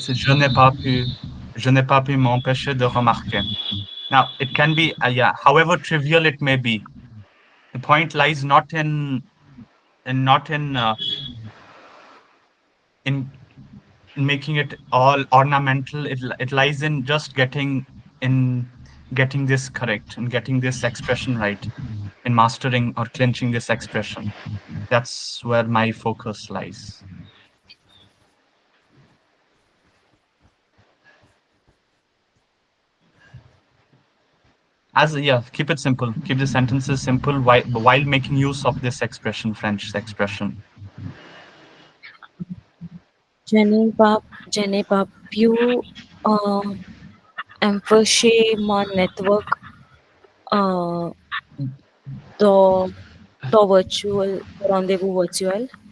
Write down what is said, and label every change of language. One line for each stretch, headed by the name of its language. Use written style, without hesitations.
French: je n'ai pas pu m'empêcher de remarquer.
English: Now, it can be, yeah, however trivial it may be. The point lies not in not in making it all ornamental. It lies in just getting this correct and getting this expression right, in mastering or clinching this expression. That's where my focus lies. Keep it simple. Keep the sentences simple while making use of this expression, French expression.
French: Je n'ai pas pu empêcher mon
English: network uh, the virtual rendezvous virtual.